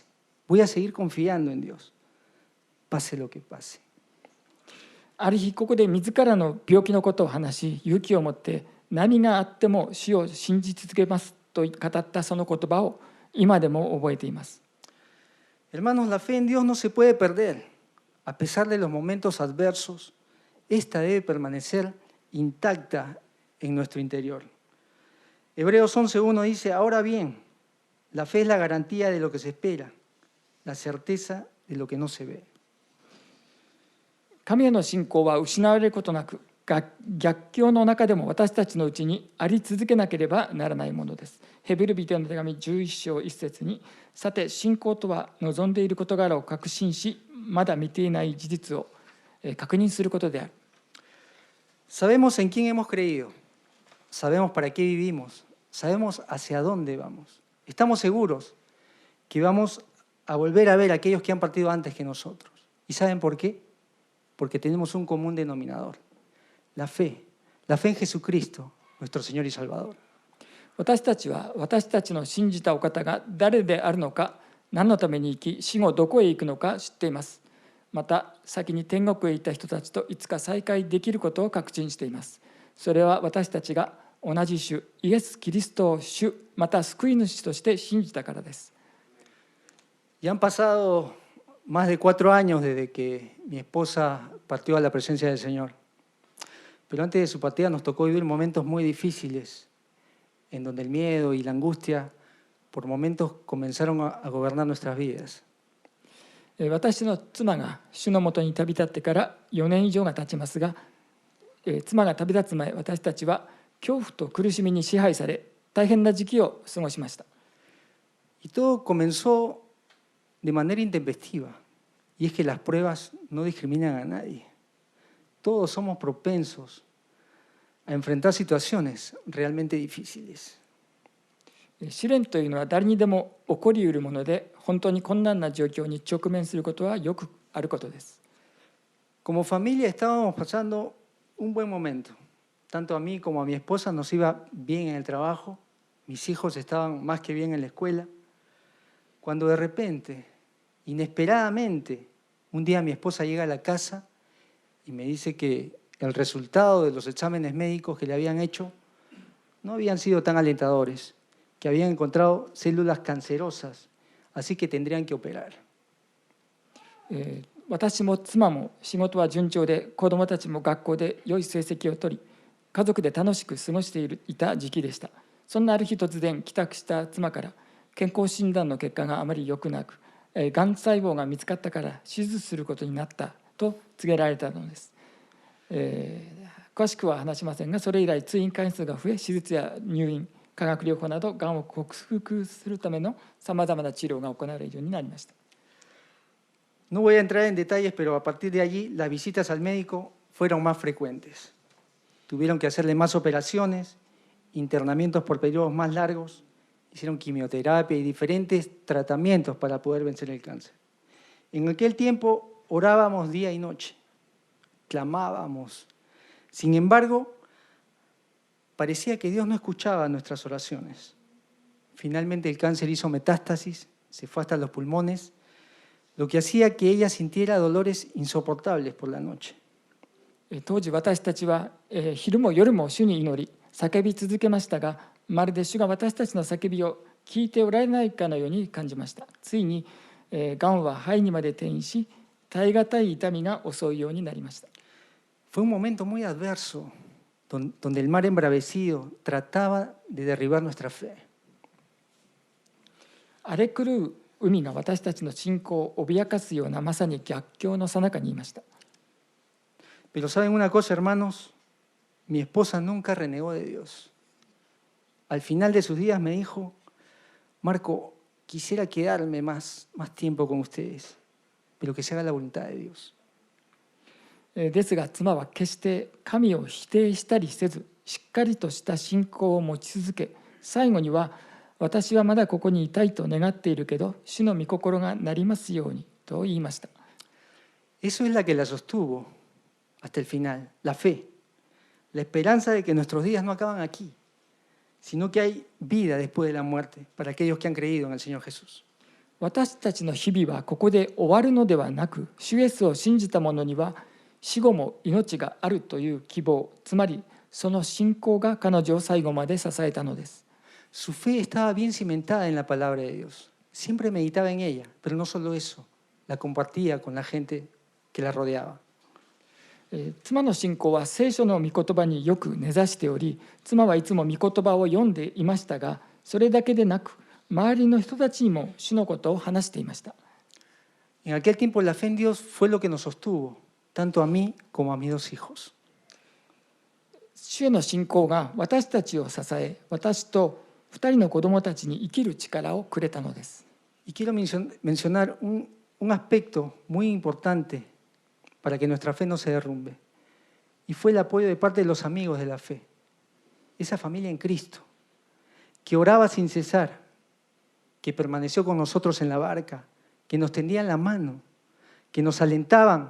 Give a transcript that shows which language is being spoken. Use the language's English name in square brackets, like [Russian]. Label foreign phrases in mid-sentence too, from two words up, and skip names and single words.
[Spanish] Voy a seguir confiando en Dios, pase lo que pase. [Japanese] ある日ここで自らの病気のことを話し、勇気を持って何があっても主を信じ続けますと語ったその言葉を今でも覚えています。 [Spanish] Hermanos, la fe en Dios no se puede perder. A pesar de los momentos adversos, esta debe permanecer intacta en nuestro interior. Hebreos 11:1 dice, ahora bien, La fe es la garantía de lo que se espera, la certeza de lo que no se ve. [Japanese] 神への信仰は失われることなく、逆境の中でも私たちのうちにあり続けなければならないものです。ヘブル人への手紙11章1節に、さて信仰とは望んでいる事柄を確信し、まだ見ていない事実を確認することである。 [Spanish] Sabemos en quién hemos creído, sabemos para qué vivimos, sabemos hacia dónde vamos. Estamos seguros que vamos a volver a ver a aquellos que han partido antes que nosotros. ¿Y saben por qué? Porque tenemos un común denominador, la fe en Jesucristo, nuestro Señor y Salvador. [Japanese] 私たちは私たちの信じたお方が誰であるのか、何のために生き、死後どこへ行くのか知っています。また先に天国へ行った人たちといつか再会できることを確信しています。それは私たちが同じ主イエス・キリストを主また救い主として信じたからです。 [Spanish] Ya han pasado más de 4 años desde que mi esposa partió a la presencia del Señor. Pero antes de su partida nos tocó vivir momentos muy difíciles, en donde el miedo y la angustia por momentos comenzaron a gobernar nuestras vidas. [Japanese] 私の妻が主のもとに旅立ってから4年以上が経ちますが、妻が旅立つ前、私たちは恐怖と苦しみに支配され、大変な時期を過ごしました。 [Spanish] Y todo comenzó de manera intempestiva, y es que las pruebas no discriminan a nadie. Todos somos propensos a enfrentar situaciones realmente difíciles. [Japanese] 試練というのは誰にでも起こりうるもので、本当に困難な状況に直面することはよくあることです。 [Spanish] Como familia estábamos pasando un buen momento. Tanto a mí como a mi esposa nos iba bien en el trabajo, mis hijos estaban más que bien en la escuela. Cuando de repente, inesperadamente, un día mi esposa llega a la casa y me dice que el resultado de los exámenes médicos que le habían hecho no habían sido tan alentadores, que habían encontrado células cancerosas, así que tendrían que operar. [Japanese] 私も妻も仕事は順調で、子どもたちも学校で良い成績を取り、家族で楽しく過ごしていた時期でした。そんなある日突然帰宅した妻から、健康診断の結果があまり良くなく、がん細胞が見つかったから手術することになったと告げられたのです。詳しくは話しませんが、それ以来通院回数が増え、手術や入院、化学療法などがんを克服するためのさまざまな治療が行われるようになりました。 [Spanish] No voy a entrar en detalles, pero a partir de allí las visitas al médico fueron más frecuentes. Tuvieron que hacerle más operaciones, internamientos por periodos más largos, hicieron quimioterapia y diferentes tratamientos para poder vencer el cáncer. En aquel tiempo orábamos día y noche, clamábamos. Sin embargo, parecía que Dios no escuchaba nuestras oraciones. Finalmente el cáncer hizo metástasis, se fue hasta los pulmones, lo que hacía que ella sintiera dolores insoportables por la noche. [Japanese] 当時私たちは昼も夜も主に祈り叫び続けましたが、まるで主が私たちの叫びを聞いておられないかのように感じました。ついにがんは肺にまで転移し、耐え難い痛みが襲うようになりました。 [Spanish] Fue un momento muy adverso, donde el mar embravecido trataba de derribar nuestra fe. [Japanese] 荒れ狂う海が私たちの信仰を脅かすようなまさに逆境の最中にいました。 [Spanish] Pero ¿saben una cosa, hermanos? Mi esposa nunca renegó de Dios. Al final de sus días me dijo, Marco, quisiera quedarme más tiempo con ustedes, pero que se haga la voluntad de Dios. [Japanese] ですが妻は決して神を否定したりせず、しっかりとした信仰を持ち続け、最後には私はまだここにいたいと願っているけど、主の御心がなりますようにと言いました。 [Spanish] Eso es la que la sostuvo hasta el final, la fe, la esperanza de que nuestros días no acaban aquí, sino que hay vida después de la muerte para aquellos que han creído en el Señor Jesús. [Japanese] 私たちの日々はここで終わるのではなく、主イエスを信じた者には死後も命があるという希望、つまりその信仰が彼女を最後まで支えたのです。 [Spanish] Su fe estaba bien cimentada en la palabra de Dios. Siempre meditaba en ella, pero no solo eso, la compartía con la gente que la rodeaba. [Japanese] 妻の信仰は聖書の御言葉によく根ざしており、妻はいつも御言葉を読んでいましたが、それだけでなく、 周りの人たちにも主のことを話していました。 [Spanish] En aquel tiempo la fe en Dios fue lo que nos sostuvo, tanto a mí como a mis 2 hijos. [Japanese] 主への信仰が私たちを支え、私と2人の子供たちに生きる力をくれたのです。 [Spanish] Y quiero mencionar un aspecto muy importante para que nuestra fe no se derrumbe. Y fue el apoyo de parte de los amigos de la fe. Esa familia en Cristo, que oraba sin cesar, que permaneció con nosotros en la barca, que nos tendían la mano, que nos alentaban.